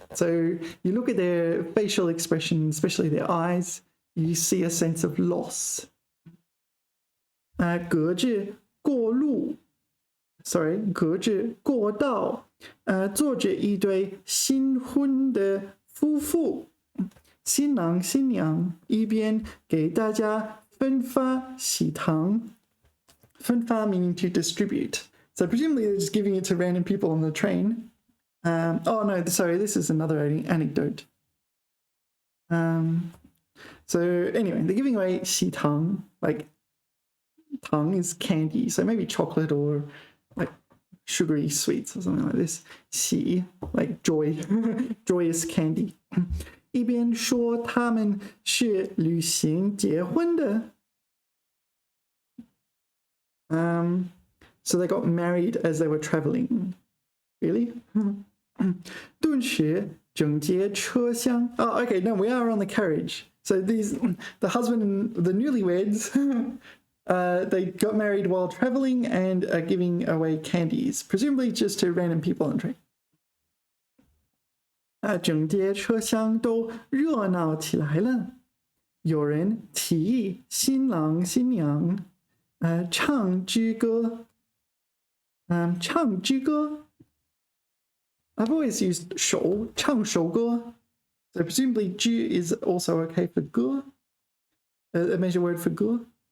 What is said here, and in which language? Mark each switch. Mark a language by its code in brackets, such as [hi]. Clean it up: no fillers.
[en] So you look at their facial expression, especially their eyes, you see a sense of loss. [zh] 隔着过路 [en] sorry, [zh] 隔着过道坐着一对新婚的夫妇，新郎新娘一边给大家分发喜糖，分发 [en] meaning to distribute. So presumably they're just giving it to random people on the train. Oh no, sorry, this is another anecdote. So anyway, they're giving away 喜糖, like tang is candy, so maybe chocolate or like sugary sweets or something like this. 喜 like joy, joyous candy. [zh] 一边说他们是旅行结婚的。 [en] So they got married as they were traveling. Really? [zh] 顿时整节车厢. [en] Oh, okay, no, we are on the carriage. So the husband and the newlyweds, they got married while traveling and are giving away candies, presumably just to random people on the train. [zh] 整节车厢都热闹起来了。有人提议新郎新娘唱支歌。 [en] 唱支歌 I've always used 首唱首歌 so presumably 支 is also okay for 歌 a major word for 歌